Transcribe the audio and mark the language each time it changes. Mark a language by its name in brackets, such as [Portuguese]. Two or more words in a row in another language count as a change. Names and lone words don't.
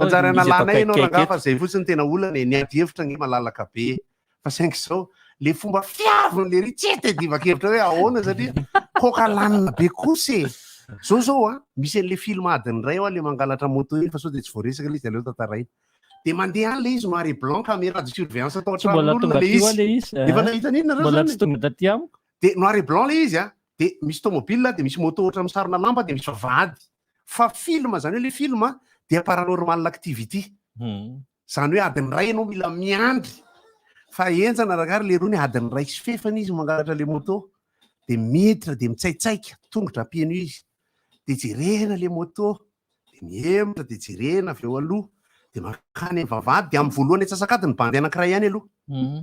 [Malagasy] manjary analana ianao rangaha fa zay fotsiny tena olana ny adi-hevitra ny malalaka be fa saingy zao le fomba fiavony le tsy ety divakevitra hoe ahoana satria koka lanina be kosa zao misy an'le film adiny ray le mangalatra moto iny fa sao dia tsy voaresaka le izy aleo tantaraina dia mandeha any le izy [French] noir et blanc caméra de surveillance [Malagasy] atao an-tranon'olona le izy efa nahita n'inona reo dia [French] noir et blanc [Malagasy] le izy dia misy tomobile dia misy moto ohatra misarona lamba dia misy vavahady fa film zany hoe le film dia paranormal activity zany hoe adiny ray ianao mila miandry fa enjana rakary le roa ny adiny ray sy fefana izy mangalatra le moto dia miditra dia mitsaitsaika tongotra ampieno izy dia jerena le moto dia miemotra dia jerena avy eo aloha dia makany vavahady dia amin'ny voalohany atsasakadiny bandy anankiray ihany aloha